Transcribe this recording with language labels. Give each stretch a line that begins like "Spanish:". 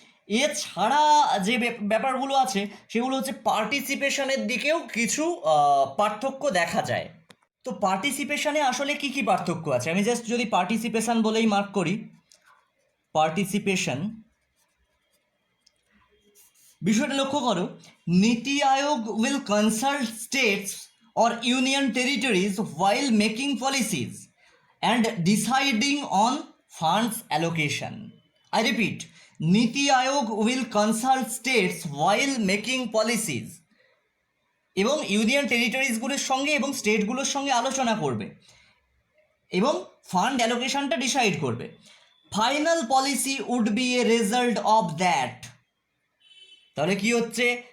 Bangla: এছাড়া যে ব্যাপারগুলো আছে সেগুলো হচ্ছে পার্টিসিপেশনের দিকেও কিছু পার্থক্য দেখা যায়। তো পার্টিসিপেশনে আসলে কি কি পার্থক্য আছে? আমি জাস্ট যদি পার্টিসিপেশন বলেই মার্ক করি, পার্টিসিপেশন বিষয়টা লক্ষ্য করো।
English: Niti Aayog will consult states or union territories while making policies and deciding on funds allocation. I repeat, Niti Aayog will consult states while making policies
Bangla: এবং ইউনিয়ন টেরিটরিজগুলোর সঙ্গে এবং স্টেটগুলোর সঙ্গে আলোচনা করবে এবং ফান্ড অ্যালোকেশনটা ডিসাইড করবে।
English: Final policy would be a result of that.
Bangla: তাহলে কি হচ্ছে?